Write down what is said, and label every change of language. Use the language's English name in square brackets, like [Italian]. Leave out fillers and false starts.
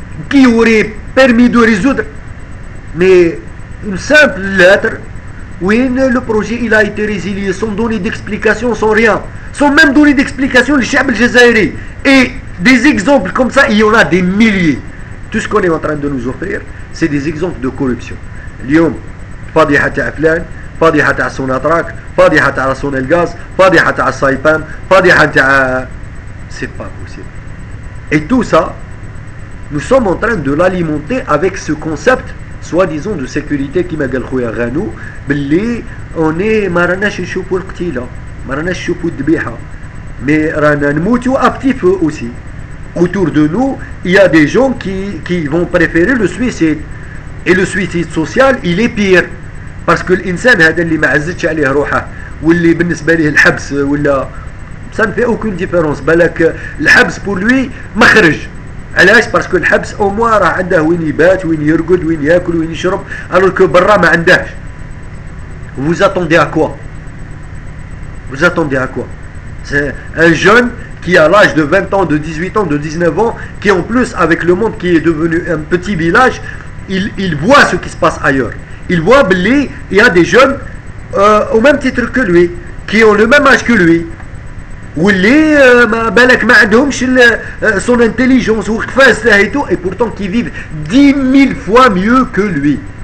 [French] qui aurait permis de résoudre, mais une simple lettre où le projet il a été résilié sans donner d'explication, sans rien, sans même donner d'explication le Chab al-Jazairi. Et des exemples comme ça, il y en a des milliers. Tout ce qu'on est en train de nous offrir, c'est des exemples de corruption. [Arabic] اليوم فضيحة تاع فلان، فضيحة تاع سوناتراك، فضيحة تاع سونيلغاز، فضيحة تاع السايبان، فضيحة تاع [French] c'est pas possible. Et tout ça, nous sommes en train de l'alimenter avec ce concept soi-disant de sécurité qui m'a [Arabic] قال خويا غانو باللي [French] on est [Arabic] ما راناش نشوفوا القتيلة، ما راناش نشوفوا الذبيحة، [French] mais [Arabic] رانا نموتوا [French] à petit feu aussi. Autour de nous, il y a des gens qui vont préférer le suicide. Et le suicide social, il est pire. Parce que l'insan [Arabic] هذا اللي ما عزتش عليه روحه واللي بالنسبة ليه الحبس ولا [French] ça ne fait aucune différence. [Arabic] بالك الحبس [French] pour lui [Arabic] مخرج. علاش؟ باسكو الحبس [French] au moins [Arabic] راه عنده وين يبات وين يرقد وين ياكل وين يشرب، [French] alors que [Arabic] برا ما عندهش. [French] Vous attendez à quoi? Vous attendez à quoi? C'est un jeune qui a l'âge de 20 ans, de 18 ans, de 19 ans, qui en plus, avec le monde qui est devenu un petit village, il voit ce qui se passe ailleurs. Il voit qu'il y a des jeunes au même titre que lui, qui ont le même âge que lui, [Arabic] واللي ما عندهمش [French] son intelligence et pourtant qui vivent 10 000 fois mieux que lui.